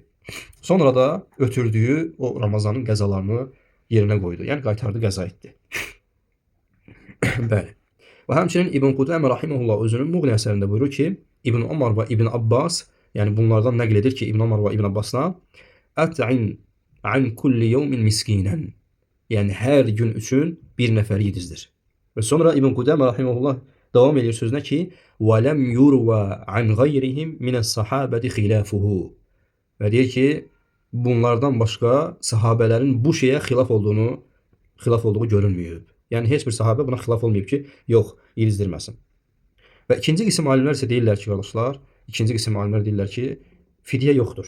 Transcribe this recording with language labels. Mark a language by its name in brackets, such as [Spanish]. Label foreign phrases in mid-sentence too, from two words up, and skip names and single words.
[Azerbaijani] Sonra da ötürdüyü o Ramazanın qəzalarını yerinə qoydu. Yəni qaytardı, qəza etdi. Bəli. Və həmçinin İbn Qudamə rahimehullah özünün Muğni əsərində buyurur ki, İbn Umar və İbn Abbas, yəni bunlardan nəql edir ki, İbn Umar və İbn Abbasdan [Arabic] "أطعم عن كل يوم مسكينا." [Azerbaijani] Yəni hər gün üçün bir nəfəri yedizdir. Və sonra İbn Qudamə rahimehullah davam edir sözünə ki, [Arabic] "و لم يرو عن غيرهم من الصحابة خلافه." [Azerbaijani] Və deyir ki, bunlardan başqa sahabələrin bu şeyə xilaf olduğu görülməyib. Yəni heç bir sahabə buna xilaf olmayıb ki, yox, yedizdirməsin. Və ikinci qism alimlər isə deyirlər ki, qardaşlar, ikinci qism alimlər deyirlər ki, fidyə yoxdur.